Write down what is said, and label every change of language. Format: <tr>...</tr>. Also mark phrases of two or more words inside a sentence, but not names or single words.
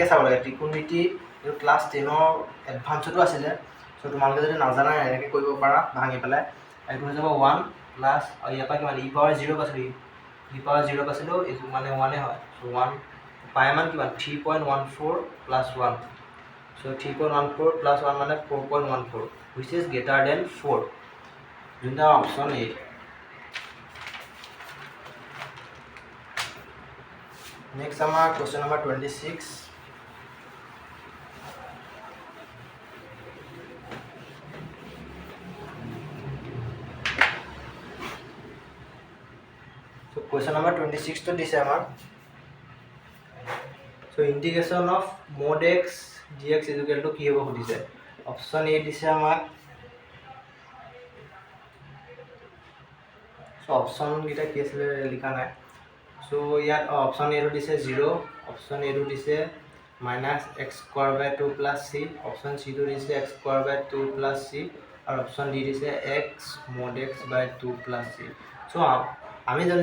<as>চাব লাগে ত্ৰিকোণমিতি এইটো ক্লাছ 10ৰ এডভান্সতো আছিলে চ' তোমালোকে যদি নাজানা এনেকৈ কৰিব পাৰা ভাঙি পেলাই এইটো হৈ যাব 1 প্লাছ আৰু ইয়াৰ পৰা কিমান</as> <en>e power</en> <as>0 পাইছিলোঁ</as> <en>e power</en> <as>0 পাইছিলোঁ এইটো মানে 1 হয় চ' 1 পাই মান কিমান 3.14 প্লাছ 1 চ' 3.14 প্লাছ 1 মানে 4.14</as> <en>which is greater than 4</en> <as>যোনটা অপশ্যন এ</as> <en>নেক্সট আমাৰ question number 26 Question number 26 to this amount. So integration of mod x dx is equal to</en> <as>কি হ'ব সুধিছে অপশ্যন এ দিছে আমাক সো অপশ্যন গিটা কি আছিল লিখা নাই সো ইয়াত অপশ্যন এ টো দিছে 0 অপশ্যন এ টো দিছে -x² / 2 + c অপশ্যন সি টো দিছে x² / 2 + c আৰু অপশ্যন ডি দিছে x mod x / 2 + c সো আমি জানো</as>